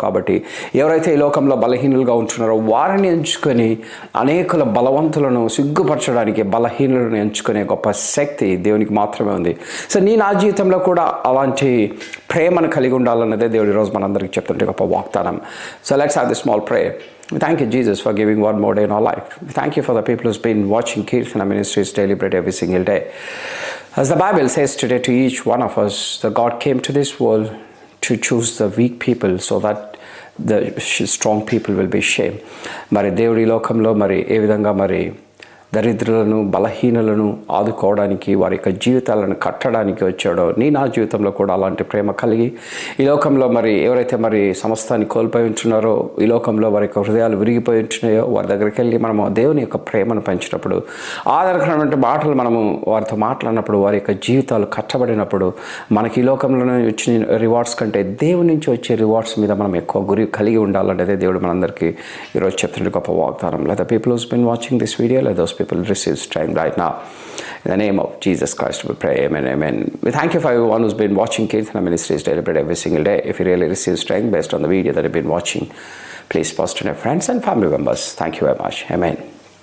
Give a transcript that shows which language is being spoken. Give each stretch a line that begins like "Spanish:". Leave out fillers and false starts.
Telugu: కాబట్టి ఎవరైతే ఈ లోకంలో బలహీనులుగా ఉంటున్నారో వారిని ఎంచుకొని అనేకుల బలవంతులను సిగ్గుపరచడానికి బలహీనులను ఎంచుకునే గొప్ప శక్తి దేవునికి మాత్రమే ఉంది. సో నా జీవితంలో కూడా అలాంటి ప్రేమను కలిగి ఉండాలన్నదే దేవుడు ఈరోజు మనందరికీ చెప్తుంటే గొప్ప వాగ్దానం.
English: So let's have the small prayer. Thank you, Jesus, for giving one more day in our life. Thank you for the people who's been watching Kirtana Ministries daily bread every single day. As the Bible says today to each one of us, that God came to this world to choose the weak people so that the strong people will be shame.
Telugu: మరి దేవుడి లోకంలో మరి ఏ విధంగా మరి దరిద్రులను బలహీనులను ఆదుకోవడానికి వారి యొక్క జీవితాలను కట్టడానికి వచ్చాడో నా జీవితంలో కూడా అలాంటి ప్రేమ కలిగి ఈ లోకంలో మరి ఎవరైతే మరి సమస్తాన్ని కోల్పోయి ఉంటున్నారో ఈ లోకంలో వారి యొక్క హృదయాలు విరిగిపోయి ఉంటున్నాయో వారి దగ్గరికి వెళ్ళి మనము దేవుని యొక్క ప్రేమను పెంచినప్పుడు ఆదరణకరమైన మాటలు మనము వారితో మాట్లాడినప్పుడు వారి యొక్క జీవితాలు కట్టబడినప్పుడు మనకి ఈ లోకంలో వచ్చిన రివార్డ్స్ కంటే దేవుని నుంచి వచ్చే రివార్డ్స్ మీద మనం ఎక్కువ గురి కలిగి ఉండాలనేదే దేవుడు మనందరికీ ఈరోజు చెప్తున్న గొప్ప వాగ్దానం.
English: Let the people who's been watching this video, let those people receive strength right now. In the name of Jesus Christ we pray, amen, amen. We thank you for everyone who's been watching Kirtana Ministries Daily Bread every single day. If you really receive strength based on the video that you've been watching, please post to your friends and family members. Thank you very much. Amen.